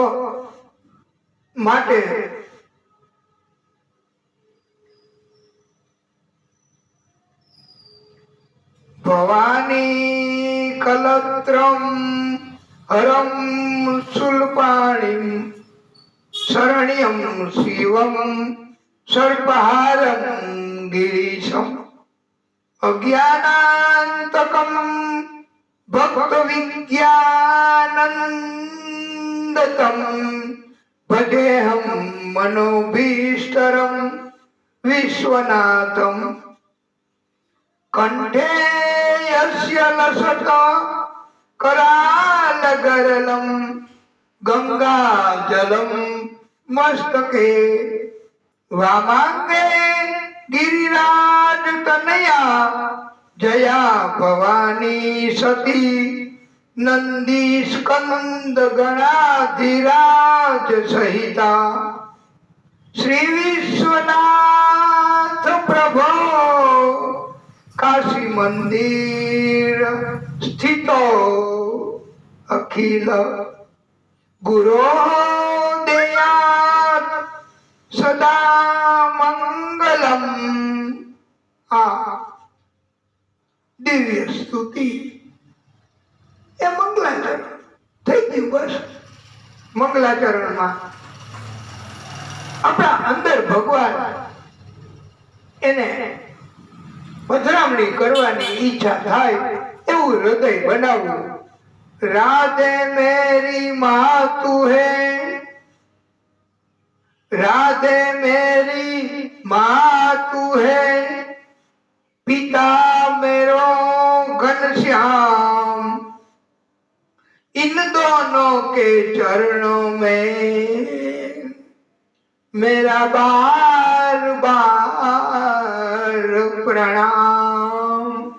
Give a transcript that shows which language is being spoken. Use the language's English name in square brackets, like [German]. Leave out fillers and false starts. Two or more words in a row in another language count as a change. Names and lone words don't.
[Sanskrit] માટે ભવાની કલત્રમ હરમ શુલ્પાણીમ શરણ્યમ શિવમ સર્પહારમ ગિરીશમ અજ્ઞાનાંતકમ ભક્ત વિજ્ઞાનંદતમ ભજેહમ મનોભીષ્ટરમ વિશ્વનાથમ કંઠે યસ્ય લસત करालगरलम गंगाजलम मस्तके वामांगे गिरिराज तनया जया भवानी सती नंदी स्कंद गणाधिराज सहिता श्री विश्वनाथ प्रभो काशी मंदिर स्थितो अखिल गुरो दयात सदा मंगलम. [Gujarati] આ દિવ્ય સ્તુતિ એ મંગલાચરણ થઈ ગયું. બસ મંગલાચરણમાં આપણા અંદર ભગવાન એને પધરામણી કરવાની ઈચ્છા થાય એવું હૃદય બનાવવું. [Hindi] राधे मेरी माँ तू है, राधे मेरी माँ तू है, पिता मेरो घनश्याम, इन दोनों के चरणों में मेरा बार बार प्रणाम.